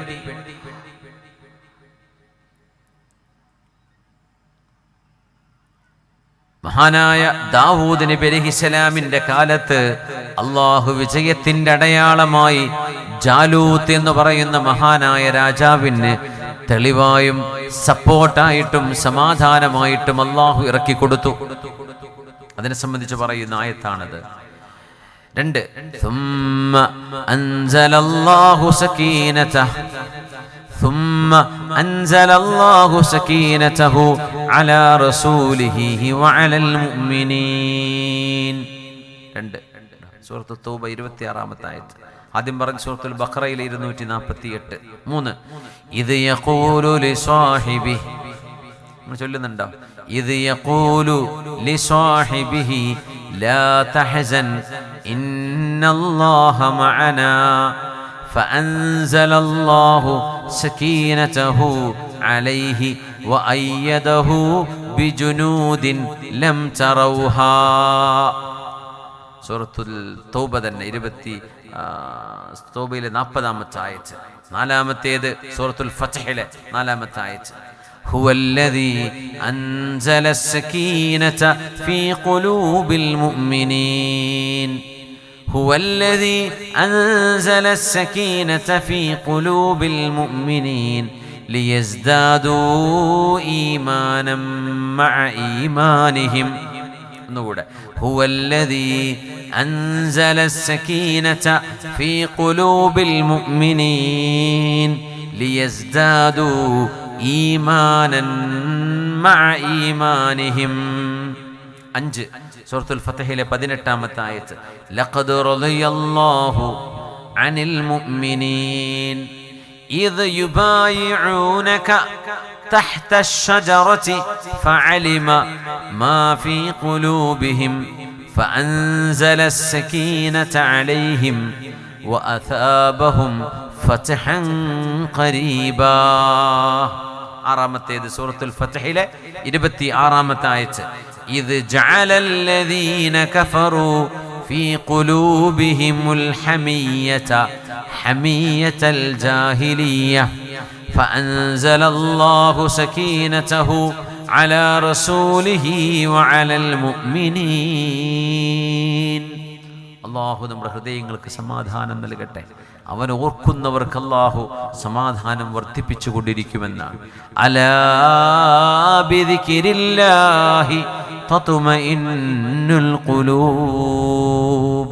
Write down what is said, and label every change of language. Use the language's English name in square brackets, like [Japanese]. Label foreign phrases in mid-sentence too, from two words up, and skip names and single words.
[Malayalam] മഹാനായ ദാവൂദ് നബി അലൈഹിസ്സലാമിന്റെ കാലത്ത് അള്ളാഹു വിജയത്തിന്റെ അടയാളമായി ജാലൂത്ത് എന്ന് പറയുന്ന മഹാനായ രാജാവിന് തെളിവായും സപ്പോർട്ടായിട്ടും സമാധാനമായിട്ടും അള്ളാഹു ഇറക്കി കൊടുത്തു. അതിനെ സംബന്ധിച്ച് പറയുന്ന ആയത്താണത്. [Arabic] 2 ثم أنزل الله سكينته على رسوله وعلى المؤمنين. [Malayalam] 2 സൂറത്ത് തൗബ 26-ാമത്തെ ആയത്ത്. ആദ്യം പറഞ്ഞ സൂറത്തുൽ ബഖറയിലെ 248. 3 [Arabic] إذ يقول لصاحبه, [Malayalam] നമ്മൾ ചൊല്ലുന്നുണ്ടോ? [Arabic] إذ يقول لصاحبه لا تحزن إن الله معنا فأنزل الله سكينته عليه وأيده بجنود لم تروها. [Malayalam] സൂറത്തുൽ തൗബ തന്നെ 20 40-ാമത്തെ ആയത്ത്. 4-ാമത്തേത് സൂറത്തുൽ ഫത്ഹിലെ 4-ാമത്തെ ആയത്ത്. [Arabic] هو الذي أنزل السكينة في قلوب المؤمنين. هو الذي أنزل السكينة في قلوب المؤمنين ليزدادوا إيمانا مع إيمانهم. هو الذي أنزل السكينة في قلوب المؤمنين ليزدادوا إيمانا مع إيمانهم. [Malayalam] 5 സൂറത്തുൽ ഫത്ഹിലെ 18-ാമത്തെ ആയത്ത്. [Arabic] لقد رضي الله عن المؤمنين إذ يبايعونك تحت الشجرة فعلم ما في قلوبهم فأنزل السكينة عليهم وأثابهم فتحا قريبا. [Malayalam] 6-ാമത്തേത് സൂറത്തുൽ ഫത്ഹിലെ 26-ാമത്തെ ആയത്ത്. [Arabic] إذ جعل الذين كفروا في قلوبهم الحمية حمية الجاهلية فأنزل الله سكينته على رسوله وعلى المؤمنين. [Malayalam] അള്ളാഹു നമ്മുടെ ഹൃദയങ്ങൾക്ക് സമാധാനം നൽകട്ടെ. അവൻ ഓർക്കുന്നവർക്ക് അള്ളാഹു സമാധാനം വർദ്ധിപ്പിച്ചു കൊണ്ടിരിക്കുമെന്നാണ്. [Arabic] ألا بذكر الله تطمئن القلوب.